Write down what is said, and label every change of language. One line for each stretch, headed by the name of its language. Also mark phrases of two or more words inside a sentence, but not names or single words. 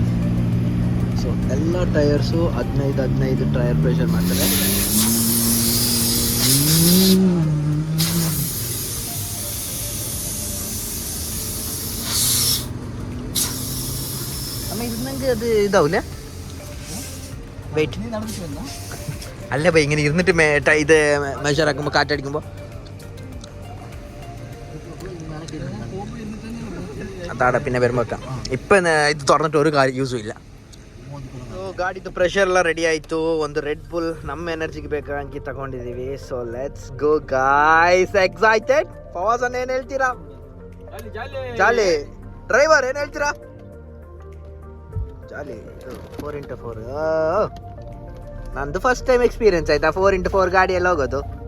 Kannada: ಸೊ ಎಲ್ಲ ಟೈರ್ಸು 15
English: tyre pressure
Kannada: ಮಾಡ್ತಾರೆ. ನಂಗೆ ಅದು ಇದಾವಲ್ಲ
Malayalam: വെയിറ്റ് അല്ല ബൈ ഇങ്ങനെ ഇരുന്നിട്ട് ഇത് മെഷർ ആക്കുമ്പോൾ കാറ്റടിക്കുമ്പോൾ അതാടെ പിന്നെ വരുമ്പോൾ വെക്കാം. ഇപ്പം ഇത് തുറന്നിട്ട് ഒരു കാര്യം യൂസും ಇಲ್ಲ.
Kannada: ಗಾಡಿದು ಪ್ರೆಷರ್ ಎಲ್ಲ ರೆಡಿ ಆಯಿತು. ಒಂದು ರೆಡ್ ಬುಲ್ ನಮ್ಮ ಎನರ್ಜಿಗೆ ಬೇಕಾಗಿ ತಗೊಂಡಿದ್ದೀವಿ.
English: so let's go guys.
Kannada: ಎಕ್ಸೈಟೆಡ್? ಫವಾಜನ್ ಏನು ಹೇಳ್ತೀರಾ? ಜಾಲಿ ಡ್ರೈವರ್ ಏನು ಹೇಳ್ತೀರಾ? ಜಾಲಿ 4x4 ನಂದು
English: first time experience
Kannada: ಆಯ್ತಾ 4x4 ಗಾಡಿ ಎಲ್ಲ ಹೋಗೋದು.